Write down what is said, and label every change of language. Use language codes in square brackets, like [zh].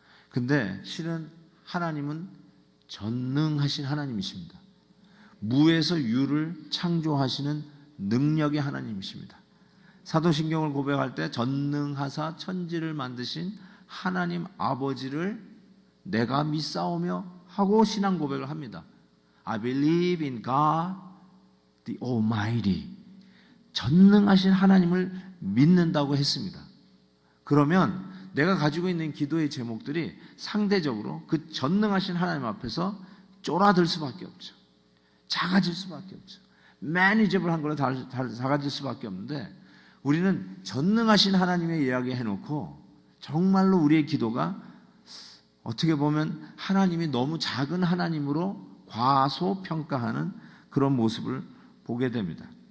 [ko] 근데 실은 하나님은 전능하신 하나님이십니다. 무에서 유를 창조하시는 능력의 하나님이십니다. 사도신경을 고백할 때 전능하사 천지를 만드신 하나님 아버지를 내가 믿사오며 하고 신앙 고백을 합니다. [en] I believe in God the Almighty. [ko] 전능하신 하나님을 믿는다고 했습니다. 그러면 내가 가지고 있는 기도의 제목들이 상대적으로 그 전능하신 하나님 앞에서 쫄아들 수밖에 없죠. 작아질 수밖에 없죠. 매니저블한 걸로 작아질 수밖에 없는데 우리는 전능하신 하나님의 이야기 해놓고 정말로 우리의 기도가 어떻게 보면 하나님이 너무 작은 하나님으로 과소평가하는 그런 모습을 보게 됩니다.